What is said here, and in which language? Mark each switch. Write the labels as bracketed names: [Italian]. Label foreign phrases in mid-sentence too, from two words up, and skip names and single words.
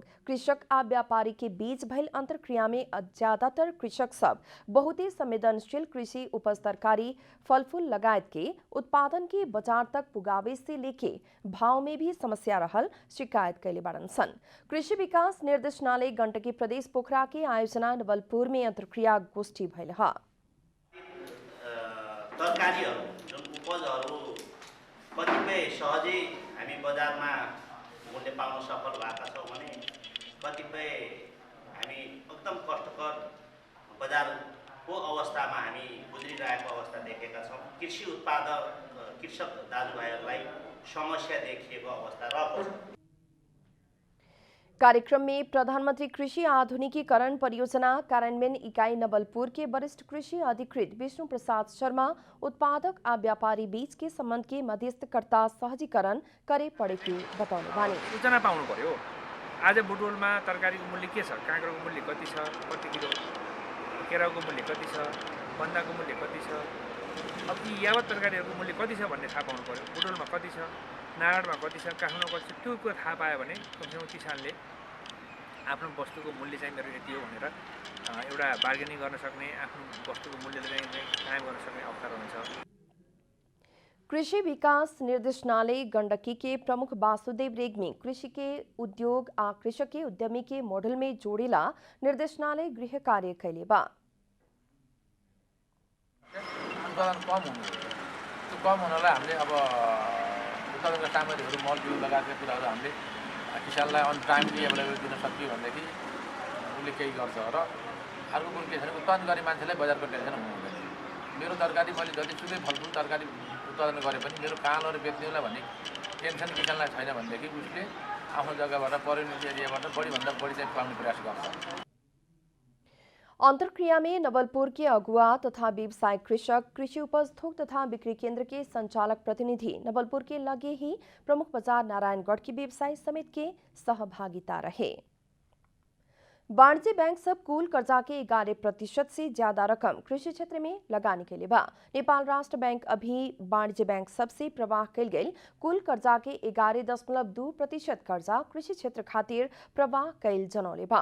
[Bhojpuri] कृषक आ व्यापारी के बीच भइल अंतरक्रिया में ज्यादातर कृषक सब बहुते संवेदनशील कृषि उपज तरकारी, फल फूल लगायत के उत्पादन के बाजार तक पुगावे से लेके भाव में भी समस्या रहल शिकायत कैले बाड़न सन। कृषि विकास निर्देशनालय गण्डकी प्रदेश पोखरा के आयोजना नवलपुर में अंतरक्रिया गोष्ठी भइल ह। [Nepali] तरकारीहरू जुन उपजहरू कतिपय सहजै हामी बजारमा मूल्य पाउन सफल भएका छौँ भने कतिपय हामी एकदम कष्टकर बजारको अवस्थामा हामी गुज्रिरहेको अवस्था देखेका छौँ। कृषि उत्पादक कृषक दाजुभाइहरूलाई समस्या देखिएको अवस्था रहेको छ। [Bhojpuri] कार्यक्रम में प्रधानमंत्री कृषि आधुनिकीकरण परियोजना कार्यान्वयन इकाई नवलपुर के वरिष्ठ कृषि अधिकृत विष्णु प्रसाद शर्मा उत्पादक आ व्यापारी बीच के संबंध के मध्यस्थकर्ता सहजीकरण करे पड़ेको बताउनु बानी। [Nepali] सूचना पाउनु पर्यो। आज बुटवलमा तरकारीको मूल्य के छ, काँक्रोको मूल्य कति छ, कति किलो, केराउको मूल्य कति छ, बन्दाको मूल्य कति छ, अब यी यावत तरकारीहरूको मूल्य कति छ भन्ने थाहा पाउनु पर्यो। बुटवलमा कति छ, नारायणमा कति छ, काठमाडौँमा कति छ, त्यो कुरा थाहा पायो भने कमसेकम किसानले आफ्नो वस्तुको मूल्य चाहिँ मेरो यति हो भनेर एउटा बार्गेनिङ गर्न सक्ने, आफ्नो वस्तुको मूल्यले चाहिँ कायम गर्न सक्ने अवसर हुन्छ। [Bhojpuri] कृषि विकास निर्देशनालय गण्डकी के प्रमुख वासुदेव रेग्मी कृषि के उद्योग आ कृषक के उद्यमी के मॉडल में जोड़ेला निर्देशनालय गृह कार्य कैले बा। [Nepali] कम हुनलाई हामीले अब उत्पादनका सामग्रीहरू मल बिउ लगायतका कुराहरू हामीले किसानलाई [English] on timely available [Nepali] दिन सकियो भनेदेखि उसले केही गर्छ र अर्को कुरो के छ भने उत्पादन गर्ने मान्छेलाई बजारको टेन्सन हुनुहुँदैन। मेरो तरकारी मैले जतिसुकै फलफुल तरकारी उत्पादन गरे पनि मेरो कहाँ लगेर बेच्ने होला भन्ने टेन्सन किसानलाई छैन भनेदेखि उसले आफ्नो जग्गाबाट परिणत एरियाबाट बढीभन्दा बढी चाहिँ पाउने प्रयास गर्छ। [Bhojpuri] अंतरक्रिया में नवलपुर के अगुवा तथा व्यवसाय कृषक, कृषि उपज थोक तथा बिक्री केंद्र के संचालक प्रतिनिधि, नवलपुर के लगे ही प्रमुख बाजार नारायणगढ़ की व्यवसायी समिति के सहभागिता रहे। वाणिज्य बैंक सब कुल कर्जा के 11% से ज्यादा रकम कृषि क्षेत्र में लगाने के लिए बा। नेपाल राष्ट्र बैंक अभी वाणिज्य बैंक सबसे प्रवाह कैल गई कुल कर्जा के 11.2% कर्जा कृषि क्षेत्र खातिर प्रवाह कैल जनौले बा।